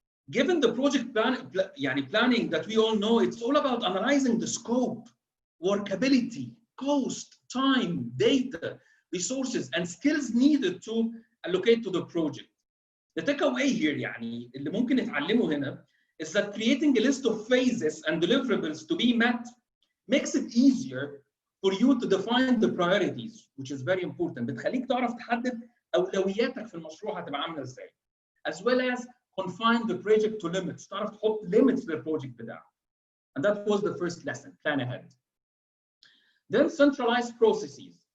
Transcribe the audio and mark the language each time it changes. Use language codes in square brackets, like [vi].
[en] Given the project planning that we all know, it's all about analyzing the scope, workability, cost, time, data, resources, and skills needed to allocate to the project. The takeaway here [ar] يعني اللي ممكن نتعلمه هنا [en] is that creating a list of phases and deliverables to be met makes it easier for you to define the priorities, which is very important. [ar] بتخليك تعرف تحدد أولوياتك في المشروع هتبقى عاملة إزاي. [en] As well as confine the project to limits. [ar] تعرف تحط limits للبروجكت بتاعك. [en] And that was the first lesson, plan ahead. Then centralized processes.